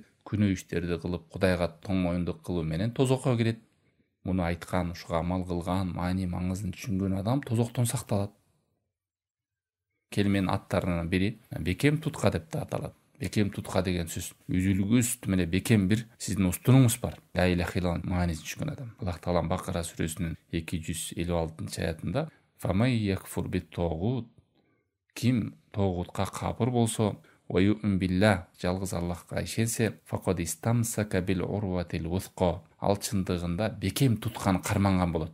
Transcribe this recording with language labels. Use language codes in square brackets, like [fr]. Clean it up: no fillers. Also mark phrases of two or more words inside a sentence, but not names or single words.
[ky] Күнөө иштерди кылып, Кудайга тоң моюндук кылуу менен тозокко кирет. Муну айткан, ушуга амал кылган, маани маңызын түшүнгөн адам тозоктон сакталат. Келменин аттарынын бири бекем тутка деп да аталат. Бекем тутка деген сөз үзүлгүс мене бекем бир сиздин устунуңуз бар. [ar] لا إله إلا الله [ky] маанисин түшүнгөн адам. Аллах Таалам Бакара сүрөсүнүн 256-аятында [ar] «فمن يكفر بالطاغوت» [ky] ким тогутка капыр болсо, [ar] «ويؤمن بالله» [ky] жалгыз Аллахка ишенсе, [ar] «فقد استمسك بالعروة الوثقى» [ky] ал чындыгында бекем туткан карманган болот.